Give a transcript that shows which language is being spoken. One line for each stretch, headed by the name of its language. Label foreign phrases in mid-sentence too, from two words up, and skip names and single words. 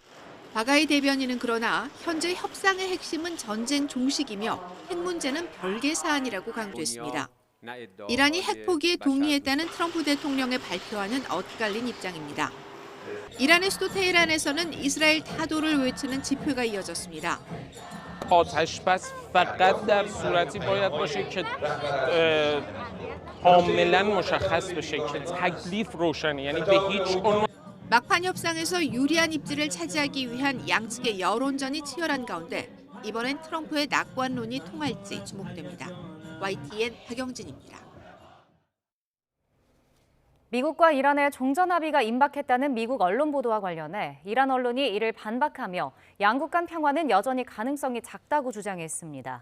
Korean: 바가이 대변인은 그러나 현재 협상의 핵심은 전쟁 종식이며 핵 문제는 별개 사안이라고 강조했습니다. 이란이 핵 포기에 동의했다는 트럼프 대통령의 발표와는 엇갈린 입장입니다. 이란의 수도 테헤란에서는 이스라엘 타도를 외치는 집회가 이어졌습니다.
Persian: آتش‌بس فقط در صورتی باید باشه که کاملا مشخص بشه که تکلیف روشنه یعنی به هیچ عنوان
Korean: 막판 협상에서 유리한 입지를 차지하기 위한 양측의 여론전이 치열한 가운데 이번엔 트럼프의 낙관론이 통할지 주목됩니다. YTN 박영진입니다. 미국과 이란의 종전 합의가 임박했다는 미국 언론 보도와 관련해 이란 언론이 이를 반박하며 양국 간 평화는 여전히 가능성이 작다고 주장했습니다.